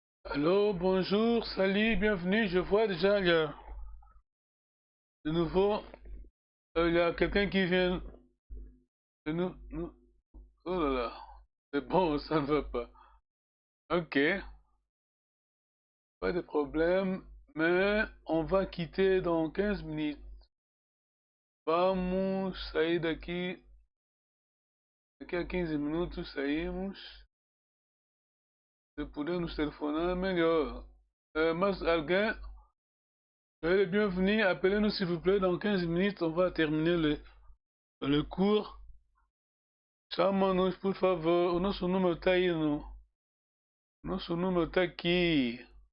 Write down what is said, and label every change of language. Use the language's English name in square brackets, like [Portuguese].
[French] Allô, bonjour, salut, bienvenue. Je vois déjà de nouveau, il y a quelqu'un qui vient de nous. Oh là là, c'est bon, ça ne va pas. Ok, pas de problème, mais on va quitter dans 15 minutes. [Portuguese] Vamos sair daqui a 15 minutos, saímos. Se puder nos telefonar, melhor. Mas alguém, [French] soyez les bienvenus, appelez-nous s'il vous plaît, dans 15 minutes, on va terminer le cours. [Portuguese] Chama-nos, por favor, o nosso número tá aí, o nosso número tá aqui.